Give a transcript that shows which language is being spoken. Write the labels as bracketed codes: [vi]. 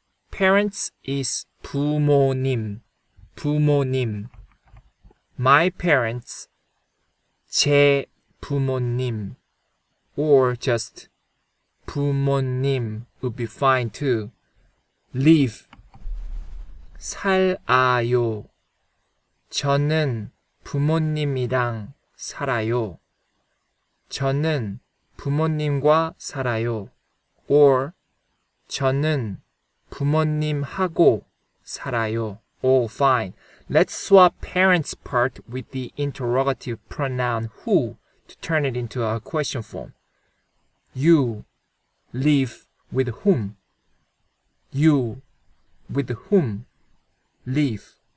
[en] Parents is 부모님, 부모님. My parents, [ko] 제 부모님, [en] or just 부모님 would be fine too. live, 살아요. [ko] 저는 부모님이랑 살아요. 저는 부모님과 살아요. Or 저는 부모님하고 살아요. [en] All fine. Let's swap parents part with the interrogative pronoun who to turn it into a question form. You live with whom? You with whom live?